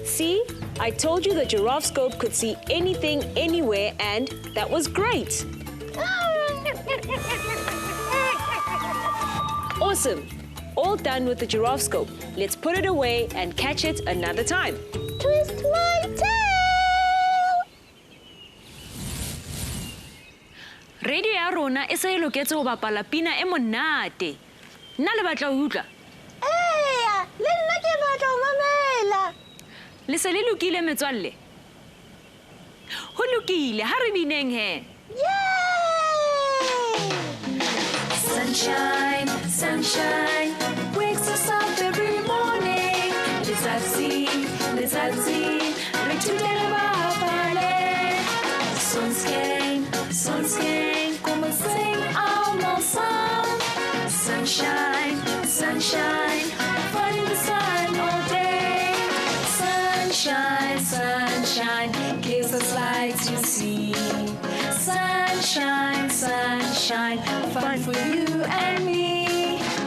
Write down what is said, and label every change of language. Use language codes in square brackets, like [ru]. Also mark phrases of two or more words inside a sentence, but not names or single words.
[en] See, I told you the giraffe scope could see anything, anywhere, and that was great. Awesome. All done with the giraffe scope. Let's put it away and catch it another time. Twist my tail! [st] Radio ya rona e se e loketse ho bapala pina e monate. Nna le batla ho utlwa. Eya, le nna ke batla ho mamela. Le se le lokile metswalle. Ho lokile, ha re bineng he. Yay! [en] Sunshine, sunshine, wakes us up every morning. [st] Letsatsi, re ithutele bapale. Sonskeng, [en] come and sing our song. Sunshine, sunshine, fun in the sun all day. Sunshine, gives us light to see. Sunshine, fun for you and me.